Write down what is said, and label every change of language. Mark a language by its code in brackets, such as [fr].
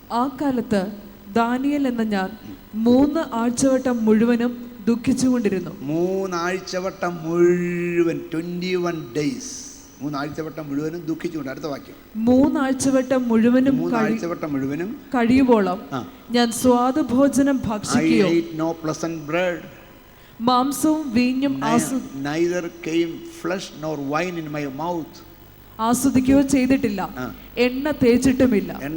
[ml] ആ കാലത്ത് ദാനിയേൽ എന്ന ഞാൻ 3 ആഴ്ചവട്ടം മുഴുവനും ദുഃഖിച്ചുകൊണ്ടിരുന്നു. 3 ആഴ്ചവട്ടം മുഴുവൻ, [en] 21 days, [ml] 3 ആഴ്ചവട്ടം മുഴുവനും ദുഃഖിച്ചുകൊണ്ട്. അടുത്ത വാക്യം. 3 ആഴ്ചവട്ടം മുഴുവനും കഴിയുവോളം ഞാൻ സ്വാദുഭോജനം ഭക്ഷിക്കുകയോ [en] no pleasant bread, [ml] മാംസവും വീഞ്ഞും [en] neither came flesh nor wine in my mouth, [ml] ആസ്വദിക്കുകയോ ചെയ്തിട്ടില്ല, എണ്ണ തേച്ചിട്ടുമില്ല.